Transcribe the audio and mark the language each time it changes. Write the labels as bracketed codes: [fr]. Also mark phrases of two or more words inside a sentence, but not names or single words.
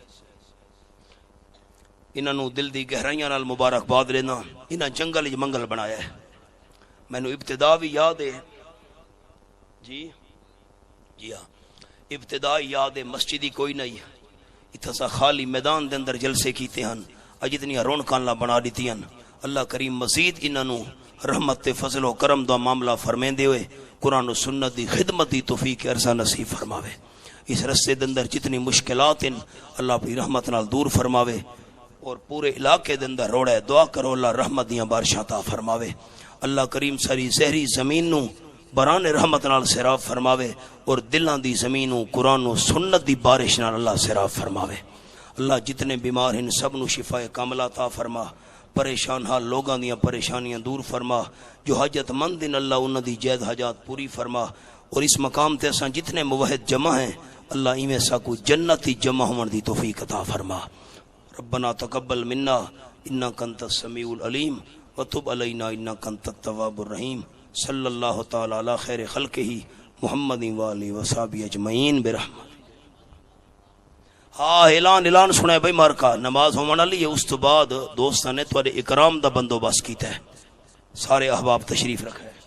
[pa] انہاں نو دل دی گہرائیاں نال مبارکباد لینا انہاں جنگل وچ منگل بنایا ہے مینوں ابتدا بھی یاد ہے جی ہاں ابتدائی یاد ہے مسجدی کوئی نہیں اتھا سا خالی میدان دے اندر جلسے کیتے ہیں اج اتنی رونقاں اللہ بنا دیتی ہیں اللہ کریم مزید انہاں نو رحمت فضل و کرم دا معاملہ فرمیندے ہوئے قرآن و سنت دی خدمت دی توفیق عرصہ نصیب فرماوے اس رستے دے اندر جتنی مشکلات ہیں اللہ اپنی رحمت نال دور فرماوے اور پورے علاقے دے اندر روڑے دعا کرو اللہ رحمت دیاں بارشاں عطا فرماوے اللہ کریم ساری زہری زمین نو بران رحمت نال سیراب فرماوے اور دلاں دی زمین نو قرآن و سنت دی بارش نال اللہ سیراب فرماوے اللہ جتنے بیمار ہیں سب نو شفا کاملہ عطا فرما پریشان حال لوگاں دیاں پریشانیاں دور فرما جو حاجت مند ہیں اللہ انہاں دی جائز حاجات پوری فرما اور اس مقام تے اساں جتنے موحد جمع ہیں اللہ ایویں ساکو جنتی جمع ہون دی توفیق عطا فرما [ar] ربنا تقبل منا انک انت السمیع العلیم وتب علینا انک انت التواب الرحیم صلی اللہ تعالی علی خیر خلقہ محمد وآلہ وصحبہ اجمعین برحمت [pa] ہاں اعلان سنے بھائی مارکا نماز ہونے والی ہے اس تو بعد دوستاں نے تھوڑے اکرام دا بندوبست کیتا ہے سارے احباب تشریف رکھے